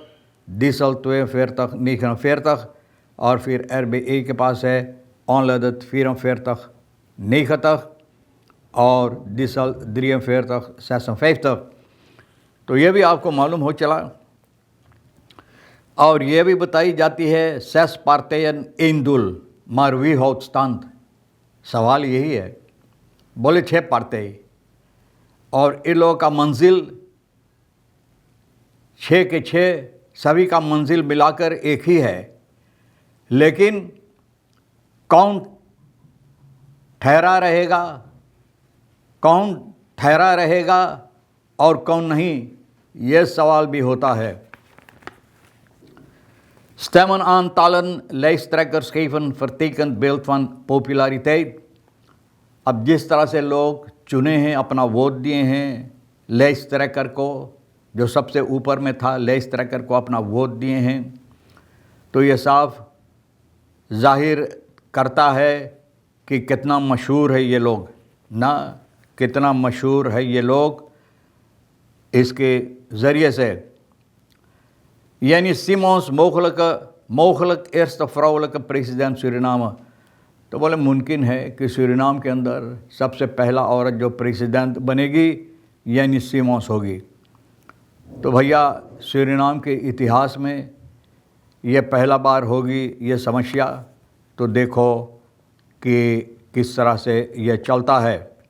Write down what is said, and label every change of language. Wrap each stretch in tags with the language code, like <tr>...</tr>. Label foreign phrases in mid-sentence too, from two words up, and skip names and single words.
<hi>डीजल 42,49. और फिर RBA के पास है ऑनलाइन 44,49 और डीजल 43,56. तो ये भी आपको मालूम हो चला। और ये भी बताई जाती है</hi> <nl>6 partijen één maar wie houdt stand।</nl> <hi>सवाल यही है। बोले 6 पार्टी और इन लोगों का मंजिल 6 के 6, सभी का मंजिल मिलाकर एक ही है। लेकिन कौन ठहरा रहेगा और कौन नहीं, ये सवाल भी होता है।</hi> <nl>Stemmenaantallen, lijsttrekkers geven vertekend beeld van populariteit।</nl> <hi>अब जिस तरह से लोग चुने हैं, अपना वोट दिए हैं lijsttrekker को, जो सबसे ऊपर में था, lijsttrekker को अपना वोट दिए हैं, तो ये साफ जाहिर करता है कि कितना मशहूर है ये लोग ना, कितना मशहूर है ये लोग इसके ज़रिए से।</hi> <nl>यानी सिमोंस mogelijk eerste vrouwelijke president सूरीनामा।</nl> <hi>तो बोले मुमकिन है कि सूरीनाम के अंदर सबसे पहला औरत जो प्रेसिडेंट बनेगी यानी सिमोंस होगी। तो भैया सूरीनाम के इतिहास में ये पहला बार होगी ये समस्या। तो देखो कि किस तरह से ये चलता है।</hi>